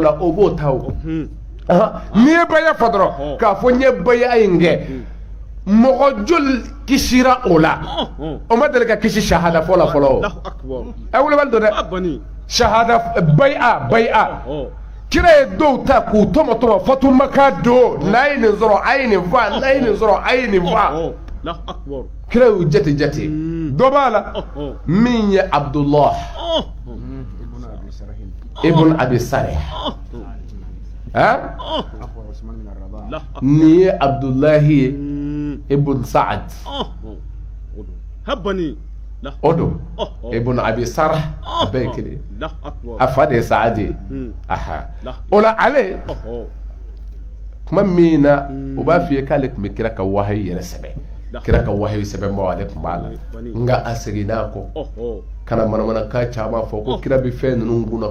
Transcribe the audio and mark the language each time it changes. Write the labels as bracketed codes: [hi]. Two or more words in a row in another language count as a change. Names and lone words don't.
[bm] la o b'o ta o n'i ye baya fɔ dɔrɔn k'a fɔ n ye baya in kɛ mɔgɔ joli kisira o la o ma deli ka kisi shahada fɔlɔ o a wulibali don dɛ shahada baya kira ye dɔw ta k'u tɔmɔ fatumaka don n'a ye nin sɔrɔ a ye nin faa n'a ye nin sɔrɔ a ye nin faa kira y'u jate dɔ b'a la min ye Abdullah ibn Abi Sarh nin ye Abdullahi ye ibn Sa'ad o don ibn Abi Sarh a bɛɛ ye kelen a fa de ye Sa'ad ye o la ale kuma min na o b'a f'i ye k'ale tun bɛ kira ka wahayi yɛrɛ sɛbɛn kira ka wahayi sɛbɛnbaaw ale tun b'a la nka a seginna kɔ kana manamanakan caman fɔ ko kira bɛ fɛn ninnu kunna